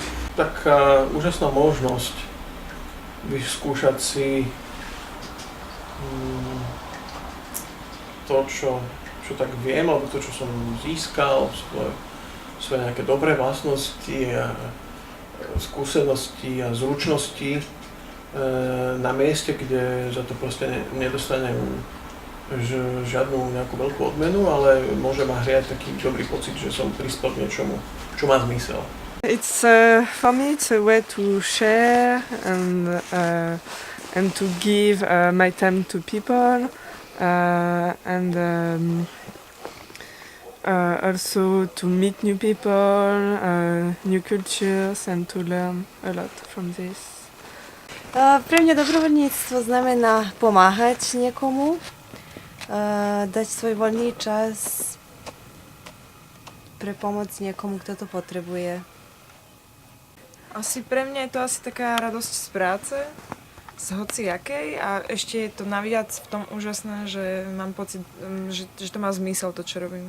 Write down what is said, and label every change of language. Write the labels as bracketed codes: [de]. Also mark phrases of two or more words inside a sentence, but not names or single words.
[sk] Taká úžasná možnosť vyskúšať si to, čo tak viem, alebo to, čo som získal, svoje nejaké dobré vlastnosti a skúsenosti a zručnosti na mieste, kde za to proste nedostanem žiadnu nejakú veľkú odmenu, ale môže ma hriať taký dobrý pocit, že som prispel k niečomu, čo má zmysel. [en] It's for me it's a way to share and to give my time to people and also to meet new people, new cultures and to learn a lot from this. [sk] Pre mňa dobrovoľníctvo znamená pomáhať niekomu, dať svoj voľný čas pre pomoc niekomu, kto to potrebuje. Asi pre mňa je to asi taká radosť z práce, z hociakej a ešte je to naviac v tom úžasné, že mám pocit, že to má zmysel to, čo robím.